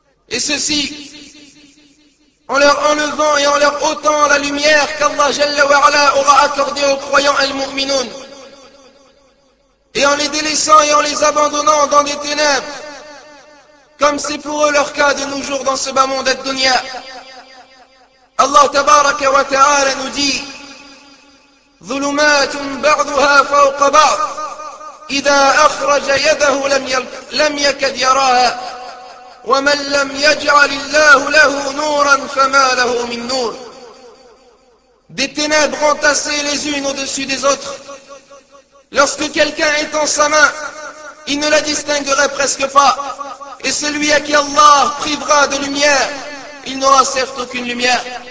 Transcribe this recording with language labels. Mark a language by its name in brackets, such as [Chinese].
[French] Et ceci, en leur enlevant et en leur ôtant la lumière qu'Allah Jalla wa Ala aura accordée aux croyants al-mu'minoun. Et en les délaissant et en les abandonnant dans des ténèbres, comme c'est pour eux leur cas de nos jours dans ce bas monde ad-dunya. Allah tabaraka wa ta'ala nous dit, [Arabic] ظُلُمَاتٌ بَعْضُهَا فَوْقَ بَعْضٍ إِذَا أَخْرَجَ يَدَهُ لَمْ يَكَدْ يَرَاهَا ومن لم يجعل الله له نورا فما له من نور. [French] Des ténèbres entassées les unes au-dessus des autres. Lorsque quelqu'un étend sa main, il ne la distinguerait presque pas. Et celui à qui Allah privera de lumière, il n'aura certes aucune lumière.